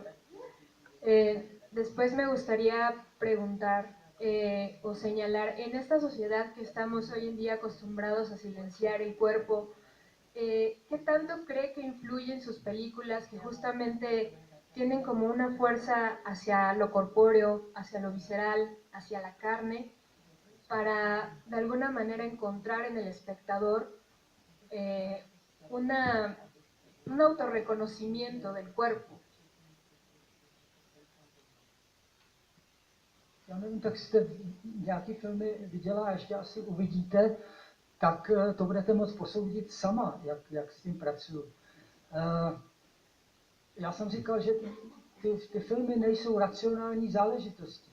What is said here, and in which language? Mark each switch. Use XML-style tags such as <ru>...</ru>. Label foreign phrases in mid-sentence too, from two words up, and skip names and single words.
<es>Después me gustaría preguntar o señalar, en esta sociedad que estamos hoy en día acostumbrados a silenciar el cuerpo, ¿qué tanto cree que influye en sus películas que justamente tienen como una fuerza hacia lo corpóreo, hacia lo visceral, hacia la carne, para de alguna manera encontrar en el espectador un autorreconocimiento del cuerpo?</es> <cs>Já nevím, tak jste nějaký filmy viděla a ještě asi uvidíte, tak to budete moct posoudit sama, jak s tím pracuju. Já jsem říkal, že ty filmy nejsou racionální záležitostí.</cs>